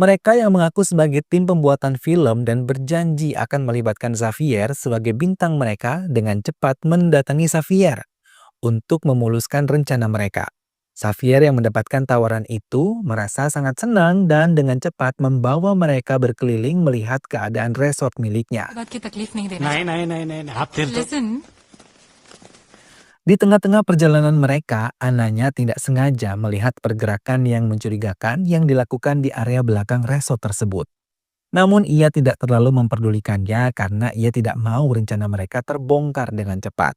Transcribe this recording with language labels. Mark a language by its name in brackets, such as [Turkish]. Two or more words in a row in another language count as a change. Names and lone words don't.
[Indonesian] Mereka yang mengaku sebagai tim pembuatan film dan berjanji akan melibatkan Xavier sebagai bintang mereka dengan cepat mendatangi Xavier untuk memuluskan rencana mereka. Xavier yang mendapatkan tawaran itu merasa sangat senang dan dengan cepat membawa mereka berkeliling melihat keadaan resort miliknya. [Hindi] बात की तकलीफ नहीं देना नहीं नहीं नहीं नहीं नहीं, आप दिल तो [English] Listen, [Indonesian] Di tengah-tengah perjalanan mereka, Ananya tidak sengaja melihat pergerakan yang mencurigakan yang dilakukan di area belakang resort tersebut. Namun ia tidak terlalu memperdulikannya karena ia tidak mau rencana mereka terbongkar dengan cepat.